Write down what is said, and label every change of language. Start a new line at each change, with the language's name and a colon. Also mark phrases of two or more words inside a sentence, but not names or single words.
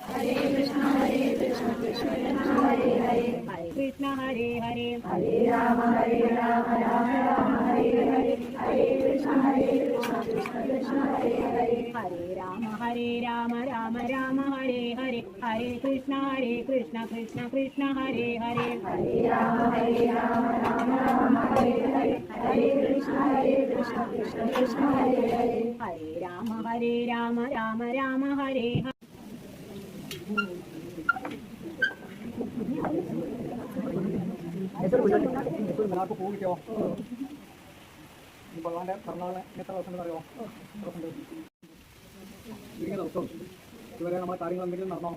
Sanskrit: Krishna Hare Hare Hare Rama Rama Hare Hare Hare Krishna Krishna Hare Hare Hare Rama Rama Hare Hare Hare Krishna Krishna Hare Hare Hare Rama Hare Hare Hare Krishna Hare Hare Hare Rama Rama Hare Hare
Malayalam: എല്ലാവർക്കും പൂ കിട്ടിയോ? ഭഗവാന്റെ പിറന്നാളിന് എത്ര ദിവസം അറിയോ? ചുരുങ്ങിയ ദിവസവും ഇതുവരെ നമ്മുടെ കാര്യങ്ങൾ എന്തെങ്കിലും നടന്നോ?